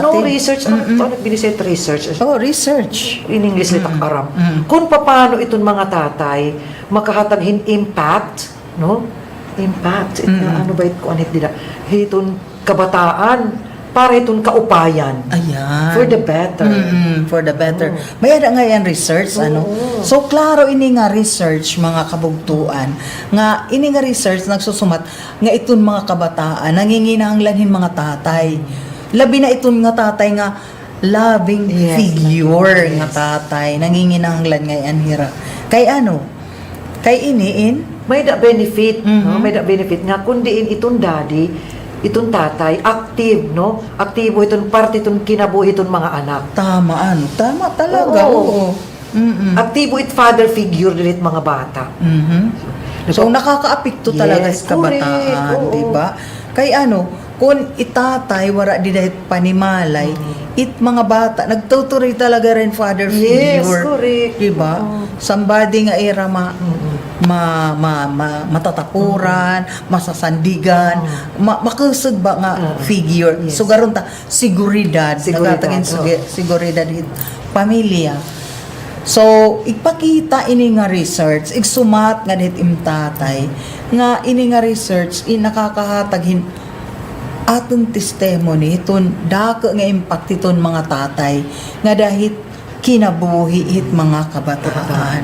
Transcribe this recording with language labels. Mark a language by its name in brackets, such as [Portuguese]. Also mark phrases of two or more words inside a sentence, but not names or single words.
[Masbatenyo] ano, research. Ano biniset research? Oh, research. In English, litak aram. Kung paano itong mga tatay makahataghin impact, no? Impact. Ano ba ito? Ano ito? Itong kabataan para itong kaupayan. Ayan. [English] For the better. For the better. [Masbatenyo] May ada nga yan research, ano? So, klaro ini nga research, mga kabugtuan, nga ini nga research nagsusumat, nga itong mga kabataan, nanginginahanglanhin mga tatay. Labi na itong nga tatay nga, [English] loving Yes, figure yes. [Masbatenyo] nga tatay, nanginginahanglan nga yan hira. Kay ano? Kay iniin, May da benefit, no? May da benefit nga kundiin itong daddy, itong tatay active, no? Aktibo itong parte itong kinabuhi itong mga anak. tama ano? Tama talaga, Oo. oo. Aktibo it [English] father figure [Masbatenyo] dilit mga bata. So, nakakaapekto talaga [English] Yes, [Masbatenyo] sa kabataan, [English] correct. Oo. [Masbatenyo] di ba? Kay ano, kung itatay, wara di dahil panimalay, it mga bata, nagtutuloy talaga rin father [English] Yes, figure. correct. [Masbatenyo] Di ba? Somebody nga era matatakuran, masasandigan, makusog ba nga figure. [English] Yes. [Masbatenyo] So, garon ta, siguridad. Siguridad, Nagatagin oo. siguridad hit pamilya. So, ipakita ini nga research, igsumat nga dit imtatay, nga ini nga research, nakakahatag aton testimony, iton dako nga impact iton mga tatay, nga dahil kinabuhi hit mga kabataan.